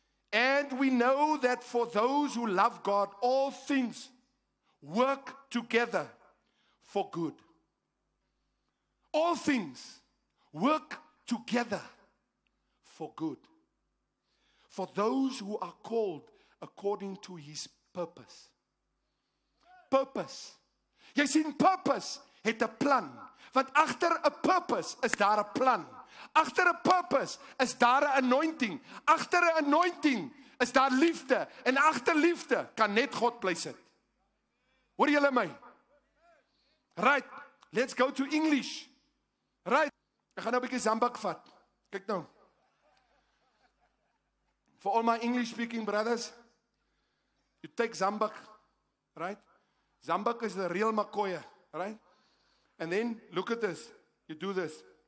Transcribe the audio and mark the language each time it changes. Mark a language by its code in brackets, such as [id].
[en] And we know that for those who love God, all things work together for good. All things work together for good. For those who are called according to his purpose. Purpose. [af] Jy sien, purpose het 'n plan. Want agter 'n purpose is daar 'n plan. Agter 'n purpose is daar 'n anointing. Agter 'n anointing is daar liefde. En agter liefde kan net God bly sit. Hoor julle my? [en] Right, let's go to English. [af] Right, ek gaan nou 'n bietjie Zambak vat. Kyk nou. [en] For all my English speaking brothers, you take Zambak, right? Zambak is the real Makoya, right? And then look at this. You do this.